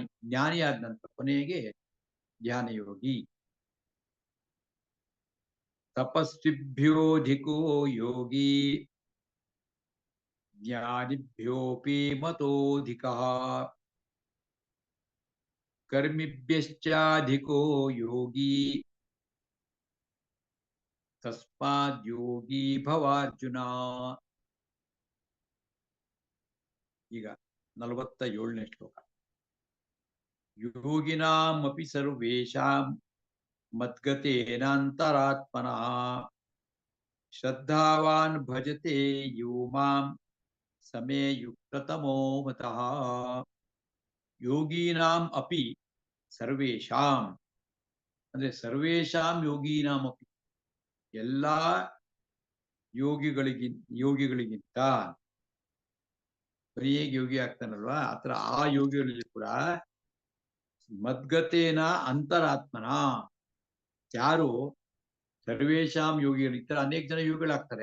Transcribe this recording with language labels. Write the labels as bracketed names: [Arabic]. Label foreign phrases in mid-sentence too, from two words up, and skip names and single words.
[Kannada] ಜ್ಞಾನಿ ಆದ ನಂತರ ಕೊನೆಗೆ ಧ್ಯಾನ ಯೋಗಿ. [Sanskrit] ತಪಸ್ವಿಭ್ಯೋಧಿಕೋ ಯೋಗಿ ಜ್ಞಾನಿಭ್ಯೋಪಿ ಮತೋಧಿಕ. कर्मिभ्यश्चाधिको योगी तस्माद् योगी भवार्जुನ. [Kannada] ಈಗ 47ನೇ ಶ್ಲೋಕ. [Sanskrit] ಯೋಗಿನಾಮಪಿ ಸರ್ವೇಷಾಂ ಮದ್ಗತೇನಾಂತರಾತ್ಮನಃ ಶ್ರದ್ಧಾವಾನ್ ಭಜತೆ ಯೋ ಮಾಂ ಸಮೇ ಯುಕ್ತತಮೋ ಮತಃ. ಯೋಗೀನಾಂ ಅಪಿ ಸರ್ವೇಷಾಂ [Kannada] ಅಂದ್ರೆ [Sanskrit] ಸರ್ವೇಷಾಂ ಯೋಗೀನಾಂ ಅಪಿ [Kannada] ಎಲ್ಲಾ ಯೋಗಿಗಳಿಗಿಂತ ಬರೀ ಯೋಗಿ ಆಗ್ತಾನಲ್ವಾ ಆತರ ಆ ಯೋಗಿಗಳಲ್ಲಿ ಕೂಡ [Sanskrit] ಮದ್ಗತೇನ ಅಂತರಾತ್ಮನ [Kannada] ಯಾರು ಸರ್ವೇಶಾಂ ಯೋಗಿಗಳಿರ್ತಾರೆ ಅನೇಕ ಜನ ಯೋಗಿಗಳಾಗ್ತಾರೆ.